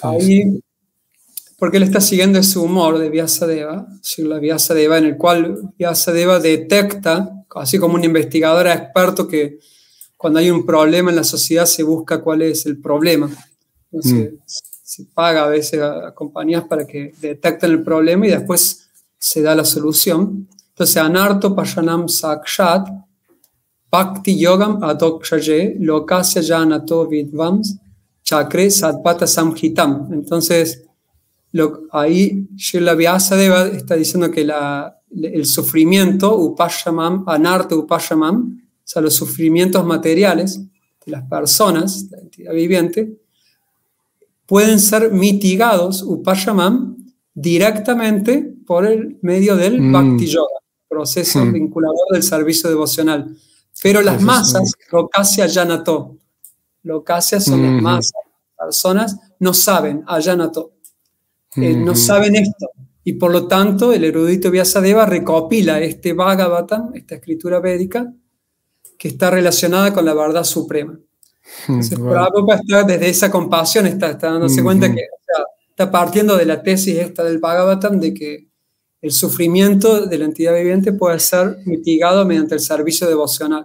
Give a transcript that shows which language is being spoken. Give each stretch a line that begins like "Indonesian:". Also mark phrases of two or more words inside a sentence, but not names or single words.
Spanish: Ahí, porque él está siguiendo ese humor de Vyasadeva, Srila Vyasadeva, en el cual Vyasadeva detecta, así como un investigador experto, que cuando hay un problema en la sociedad se busca cuál es el problema. Entonces, se paga a veces a compañías para que detecten el problema y después se da la solución. Entonces,
Sanskrit: anarto pashanam sakshat bhakti yogam adokshaye lokasya janato vidvams chakre sadpata samhitam.
Spanish: Entonces, ahí Srila Vyasadeva está diciendo que el sufrimiento,
Sanskrit: upashamam, anarto upashamam,
Spanish: o sea, los sufrimientos materiales de las personas, la entidad viviente, pueden ser mitigados, upashamam, directamente por el medio del
Sanskrit: bhakti yoga,
Spanish: proceso vinculador del servicio devocional. Pero las masas,
Sanskrit: lokasya janato,
Spanish: lokasya son las masas, personas no saben, ajanato, no saben esto. Y por lo tanto, el erudito Vyasadeva recopila este Bhagavatam, esta escritura védica, que está relacionada con la verdad suprema. Entonces, Prabhupada está desde esa compasión, está dándose cuenta que está partiendo de la tesis esta del Bhagavatam, de que el sufrimiento de la entidad viviente puede ser mitigado mediante el servicio devocional.